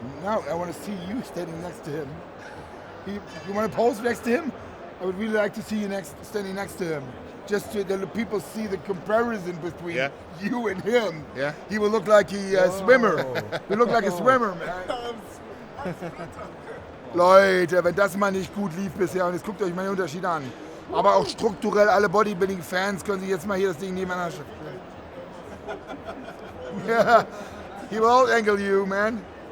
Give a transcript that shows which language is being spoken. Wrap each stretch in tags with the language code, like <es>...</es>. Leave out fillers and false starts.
<en>Now I want to see you standing next to him. You want to pose next to him? I would really like to see you standing next to him. Just so the people see the comparison between you and him. Yeah. He will look like a swimmer. He look like a swimmer, man.</en> <de>Leute, wenn das mal nicht gut lief bisher, und jetzt guckt euch mal den Unterschied an. Aber auch strukturell, alle Bodybuilding-Fans können sich jetzt mal hier das Ding nebeneinander schieben.</de> <en>Yeah, he will out-angle you, man.</en>